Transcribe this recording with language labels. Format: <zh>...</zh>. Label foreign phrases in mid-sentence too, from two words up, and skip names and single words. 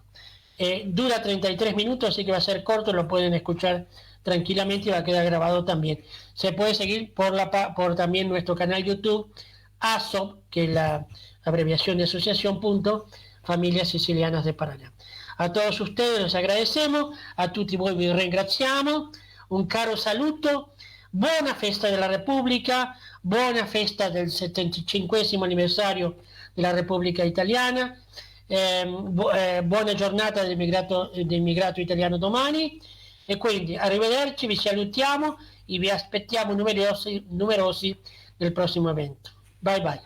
<es>Dura 33 minutos, así que va a ser corto, lo pueden escuchar tranquilamente y va a quedar grabado también. Se puede seguir por también nuestro canal YouTube, ASOP, que es la abreviación de Asociación Familias Sicilianas de Paraná. A todos ustedes les agradecemos,</es> <it>a tutti voi vi ringraziamo, un caro saluto, buona festa della Repubblica, buona festa del 75esimo anniversario della Repubblica Italiana, buona giornata dell'immigrato italiano domani, e quindi arrivederci, vi salutiamo e vi aspettiamo numerosi nel prossimo evento.</it>